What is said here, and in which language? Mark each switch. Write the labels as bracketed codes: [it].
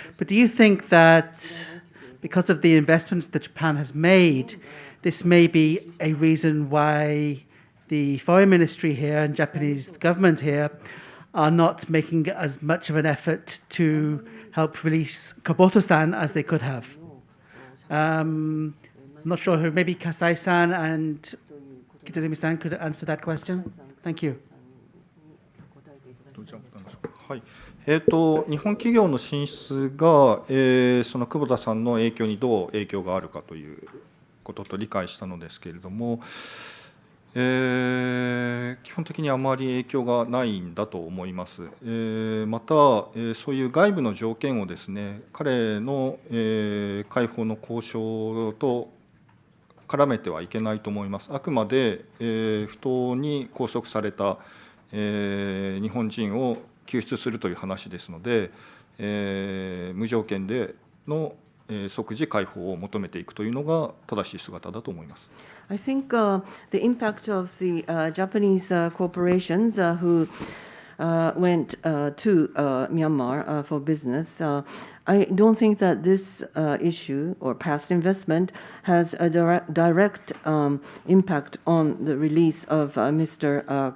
[en] But do you think that because of the investments that Japan has made, this may be a reason why the foreign ministry here and Japanese government here are not making as much of an effort to help release Kubota-san as they could have. I'm not sure who, maybe Kasai-san and Kitazumi-san could answer that question. Thank you. [ja] はい、日本企業の進出が、その久保田さんの影響にどう影響があるかということと理解したのですけれども、基本的にあまり影響がないんだと思います。また、そういう外部の条件をですね、彼の、解放の交渉と絡めてはいけないと思います。あくまで、不当に拘束された、日本人を救出するという話ですので、無条件での即時解放を求めていくというのが正しい姿だと思います。 [en] I think the impact of the Japanese corporations who went to Myanmar for business, I don't think that this issue or past investment has a direct impact on the release of Mr.